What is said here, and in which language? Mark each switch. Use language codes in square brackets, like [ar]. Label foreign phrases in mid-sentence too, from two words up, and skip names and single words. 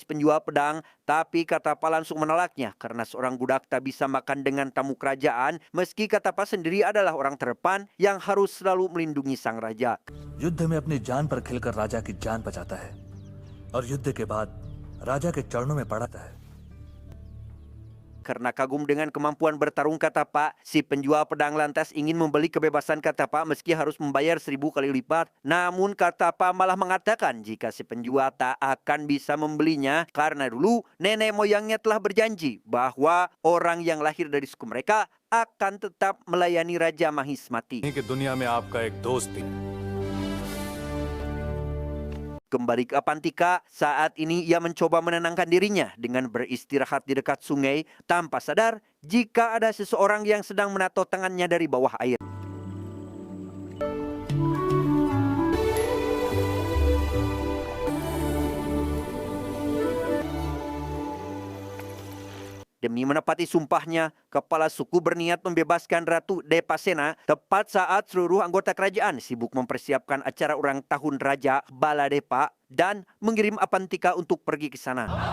[id] penjual pedang, tapi Katapa langsung menolaknya karena seorang budak tak bisa makan dengan tamu kerajaan, meski Katapa sendiri adalah orang terdepan yang harus selalu melindungi sang raja. [hi] युद्ध में अपनी जान पर खिलकर राजा की जान बचाता है और युद्ध के बाद राजा के चरणों में पड़ता है। [id] Karena kagum dengan kemampuan bertarung Katapa, si penjual pedang lantas ingin membeli kebebasan Katapa meski harus membayar 1000 kali lipat. Namun Katapa malah mengatakan jika si penjual tak akan bisa membelinya karena dulu nenek moyangnya telah berjanji bahwa orang yang lahir dari suku mereka akan tetap melayani Raja Mahismati. [hi] कि दुनिया में आपका एक दोस्त भी है। [id] Kembali ke Apantika, saat ini ia mencoba menenangkan dirinya dengan beristirahat di dekat sungai tanpa sadar jika ada seseorang yang sedang menato tangannya dari bawah air. Demi menepati sumpahnya, kepala suku berniat membebaskan Ratu Depasena tepat saat seluruh anggota kerajaan sibuk mempersiapkan acara ulang tahun Raja Baladepa dan mengirim Apantika untuk pergi ke sana.